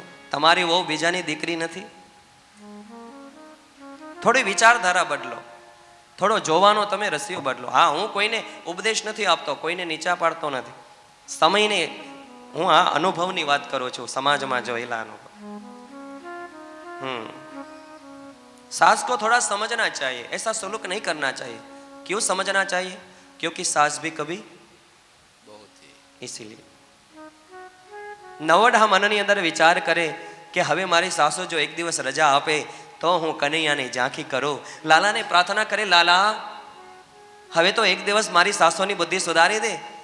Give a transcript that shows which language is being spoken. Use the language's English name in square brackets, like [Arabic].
[Gujarati] તમારી વહુ બીજાની દીકરી નથી. થોડી વિચારધારા બદલો, થોડો જોવાનો તમે રસિયો બદલો. હા, હું કોઈને ઉપદેશ નથી આપતો, કોઈને નીચા પાડતો નથી. સમયને હું આ અનુભવની વાત કરું છું, સમાજમાં જોયેલા અનુભવ. [Hindi] सास को थोड़ा समझना चाहिए, ऐसा सलूक नहीं करना चाहिए. क्यों समझना चाहिए? क्योंकि सास भी कभी इसीलिए [Gujarati] નવડા મનની અંદર વિચાર કરે કે હવે મારી સાસુ જો એક દિવસ રજા આપે તો હું કનૈયાની ઝાંખી કરું. લાલાને પ્રાર્થના કરે, લાલા હવે તો એક દિવસ મારી સાસુની બુદ્ધિ સુધારી દે.